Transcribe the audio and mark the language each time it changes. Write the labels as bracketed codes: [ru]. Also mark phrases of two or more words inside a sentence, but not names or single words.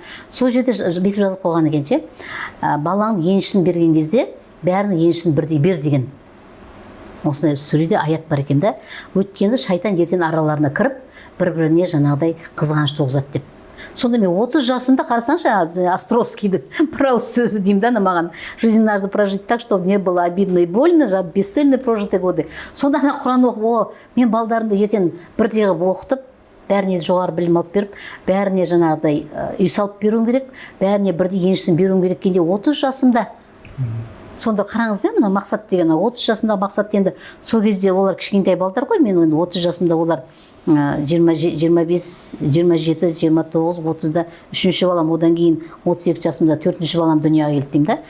[kk] Сол жерде бүйтіп жазып қойған екен ше. Баланың еншісін берген кезде бәрінің еншісін бірдей бер деген. Осындай сүреде аят бар екен да. Өйткені шайтан ертең араларына кіріп, бір-біріне жаңағыдай қызғаныш туғызады деп. Сонда мен 30 жасымда қарасаңшы, Островскийдің бір ауыз сөзі деймін да, маған [ru] жизнь надо прожить так, чтобы не было обидно и больно, бесцельно прожитые годы. [kk] Сонда ана Құран оқып, мен балдарымды ертең бірдей қылып оқытып, бәріне жоғары білім алып беріп, бәріне жаңағыдай үй салып беруім керек, бәріне бірдей еншісін беруім керек екенде 30 жасымда. Сонда қараңыз, мына мақсат деген 30 жасындағы мақсат енді сол кезде олар кішкентай балдар ғой, мен енді 30 жасымда олар 25, 27, 29, 30-да үшінші балам, одан кейін 32 жасымда төртінші балам дүниеге келді деймін да.